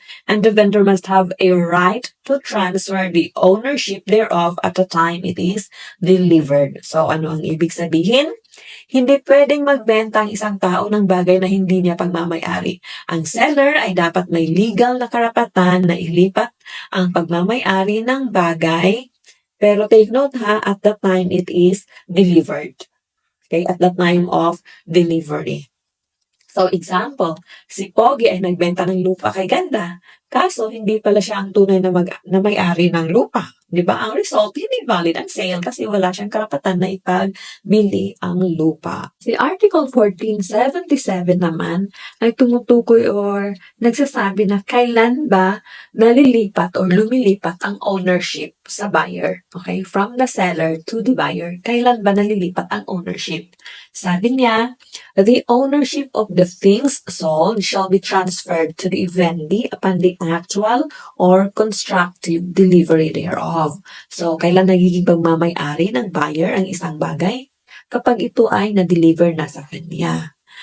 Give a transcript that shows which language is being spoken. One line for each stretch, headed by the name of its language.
English: And the vendor must have a right to transfer the ownership thereof at the time it is delivered.
Filipino: So, ano ang ibig sabihin? Hindi pwedeng magbenta ang isang tao ng bagay na hindi niya pagmamay-ari. Ang seller ay dapat may legal na karapatan na ilipat ang pagmamay-ari ng bagay.
English: Pero take note ha, at the time it is delivered. Okay, at the time of delivery.
Filipino: So example, si Pogi ay nagbenta ng lupa kay Ganda. Kaso hindi pala siya ang tunay na may-ari ng lupa. 'Di ba? Ang result, hindi valid ang sale kasi wala siyang karapatan na ipagbili ang lupa. Si Article 1477 naman ay tumutukoy or nagsasabi na kailan ba nalilipat or lumilipat ang ownership sa buyer. Okay?
English: From the seller to the buyer.
Filipino: Kailan ba nalilipat ang ownership? Sabi niya,
English: the ownership of the things sold shall be transferred to the vendee upon the actual or constructive delivery thereof.
Filipino: So, kailan nagiging pagmamay-ari ng buyer ang isang bagay? Kapag ito ay na-deliver na sa kanya.